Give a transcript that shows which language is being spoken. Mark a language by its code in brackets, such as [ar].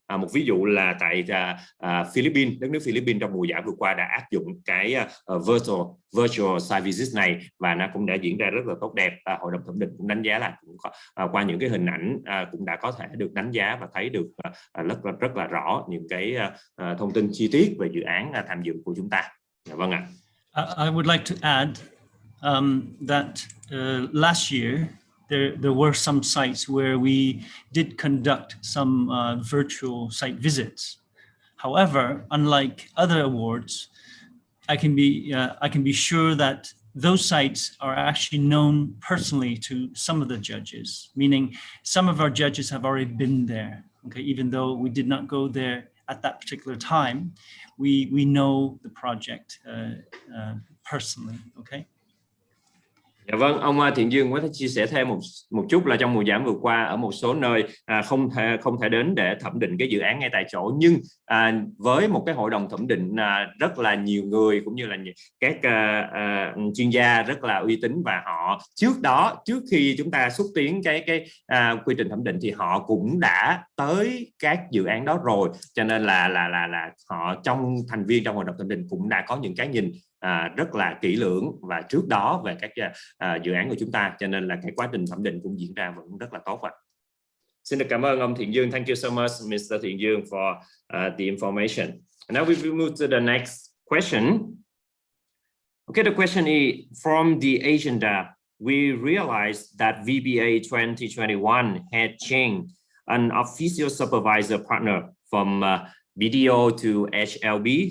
[vi] Một ví dụ là tại Philippines, đất nước Philippines trong mùa giải vừa qua đã áp dụng cái [en] virtual site visit [vi] này, và nó cũng đã diễn ra rất là tốt đẹp. Hội đồng thẩm định cũng đánh giá là cũng qua những cái hình ảnh cũng đã có thể được đánh giá và thấy được rất là rõ những cái thông tin chi tiết về dự án tham dự của chúng ta. Vâng ạ. [en] I would like to add that last year there were some sites where we did conduct some virtual site visits. However, unlike other awards, I can be sure that those sites are actually known personally to some of the judges, meaning some of our judges have already been there. Okay, even though we did not go there at that particular time, we know the project personally. Okay. [vi] Dạ vâng, ông Thiện Dương có thể chia sẻ thêm một chút là trong mùa giải vừa qua ở một số nơi không thể đến để thẩm định cái dự án ngay tại chỗ, nhưng với một cái hội đồng thẩm định rất là nhiều người cũng như là các chuyên gia rất là uy tín, và họ trước khi chúng ta xúc tiến cái quy trình thẩm định thì họ cũng đã tới các dự án đó rồi, cho nên là họ trong thành viên trong hội đồng thẩm định cũng đã có những cái nhìn rất là kỹ lưỡng và trước đó về các dự án của chúng ta, cho nên là cái quá trình thẩm định cũng diễn ra vẫn rất là tốt ạ. Xin được cảm ơn ông Thiện Dương. [en] Thank you so much, Mr. Thiện Dương, for the information. And now we will move to the next question. Okay, the question is, from the agenda, we realized that VBA 2021 had changed an official supervisor partner from BDO to HLB.